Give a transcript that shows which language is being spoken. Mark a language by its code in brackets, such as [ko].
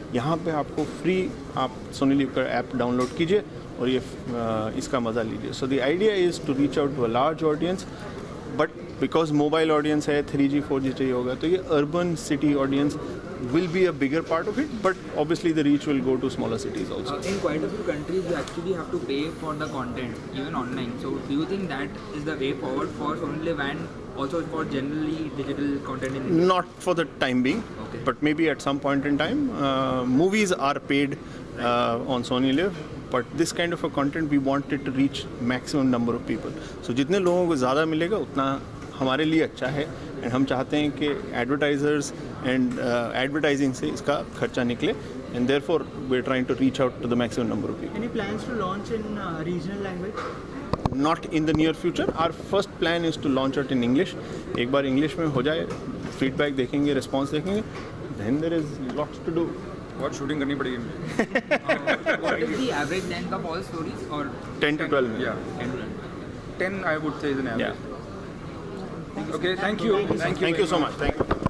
[hi] यहाँ पे आपको फ्री आप सोनी लिव का ऐप डाउनलोड कीजिए और ये इसका मज़ा लीजिए। [en] so the idea is to reach out to a large audience, but because [hi] mobile audience है, 3G 4G चाहिए होगा, तो ये urban city audience [en] will be a bigger part of it, but obviously the reach will go to smaller cities also. In quite a few countries, you actually have to pay for the content, even online. So do you think that is the way forward for Sonyliv and also for generally digital content in India? Not for the time being, okay. But maybe at some point in time. Movies are paid on Sonyliv, but this kind of a content we want it to reach maximum number of people. [hi] So जितने लोगों को ज़्यादा मिलेगा उतना हमारे लिए अच्छा है, एंड हम चाहते हैं कि एडवर्टाइजर्स एंड एडवर्टाइजिंग से इसका खर्चा निकले, [en] And therefore we are trying to reach out to the maximum number of people. Any plans to launch in regional language? Not in the near future. Our first plan is to launch it in English. [hi] एक बार English में हो जाए, feedback देखेंगे, response देखेंगे, [en] then there is lots to do. [hi] बहुत shooting करनी पड़ेगी। [en] What is the average length of all stories? Or 10 to 12 minutes. Yeah, 10 to 12. 10 I would say is an average. Yeah. Okay, thank you. Thank you so much. Thank you.